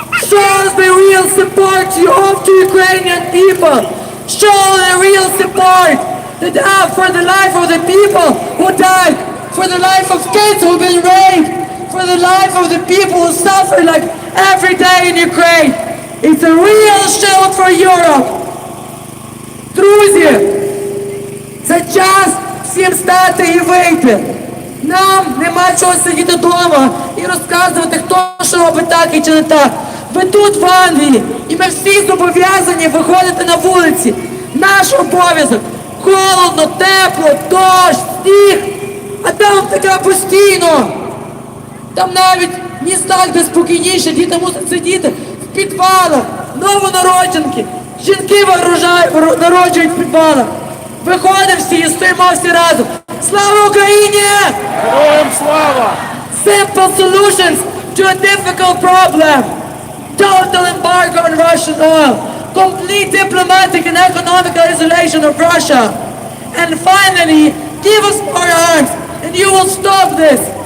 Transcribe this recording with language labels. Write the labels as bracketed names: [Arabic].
[English] Show us the real support you owe to Ukrainian people. Show the real support that for the life of the people who died, for the life of kids who've been raped, for the life of the people who suffer like every day in Ukraine. It's a real shield for Europe. [Ukrainian] Друзі, це час всім стати і вийти. Нам нема чого сидіти вдома і розказувати, хто що робить так і чи не так. Ви тут в Англії, і ми всі зобов'язані виходити на вулиці. Наш обов'язок. Холодно, тепло, дощ, сніг. А там таке постійно. Там навіть в містах, де спокійніше, діти мусять сидіти в підвалах, новонародженки. Жінки народжують в підвалах. Виходимо всі і стоїмо всі разом. Слава Україні! Героям слава! [English] Simple solutions to a difficult problem. Total embargo on Russian oil. Complete diplomatic and economical isolation of Russia. And finally, give us more arms and you will stop this.